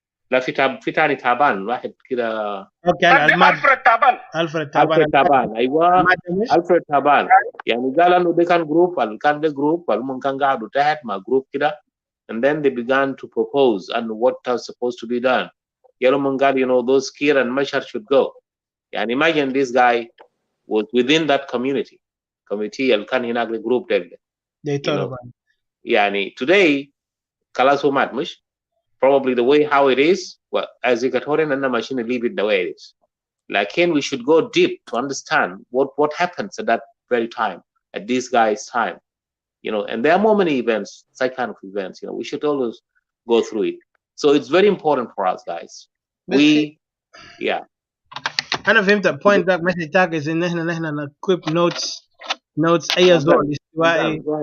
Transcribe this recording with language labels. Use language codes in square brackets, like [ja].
[ar] لا في تاني تعبان واحد كده. اوكي ألفريد تعبان ايوه ألفريد تعبان. قال انه ده كان جروب, كان ده جروب هم كان قاعدوا تحت مع جروب كده, [en] and then they began to propose and what was supposed to be done. [ar] يلوم قال [en] those Kir and Mashar should go. Imagine this guy was within that community [ar] اللي كان هناك الجروب ده. [en] They thought about it. [ar] Today خلاص هو مات مش. [en] Probably the way how it is, well, as Equatorian and the machine leave it the way it is. Like, we should go deep to understand what happens at that very time, at this guy's time, and there are more many events, such kind of events, we should always go through it. So it's very important for us, guys. [ar] أنا فهمت البوينت ده. [en] message tag is [ar] إن إحنا نكوب notes أي زول استوائي.